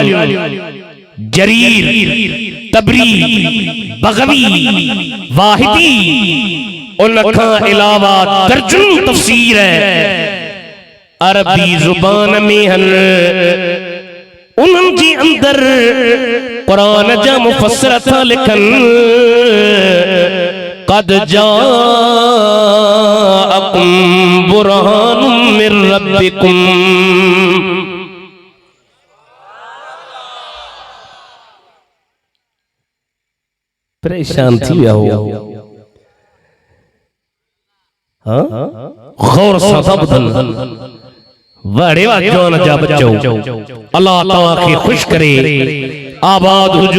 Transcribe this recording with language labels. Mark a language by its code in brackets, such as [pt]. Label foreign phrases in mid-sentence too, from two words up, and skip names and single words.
[sd] जरीर तबरी बग़वी वाहिदी उन खां अलावा दर्जन तफसीर अरबी ज़ुबान में हन। उन्हनि जे अंदर कुरान जा मुफ़स्सिर था लिखन [ar] قد جاءكم برهان من ربكم. [sd] परेशान थी विया हो। हाँ गौर सां था ॿुधन वाड़े वाजोन जा बच्चो अल्लाह तव्हां खे खुश करे आबाद हुजो।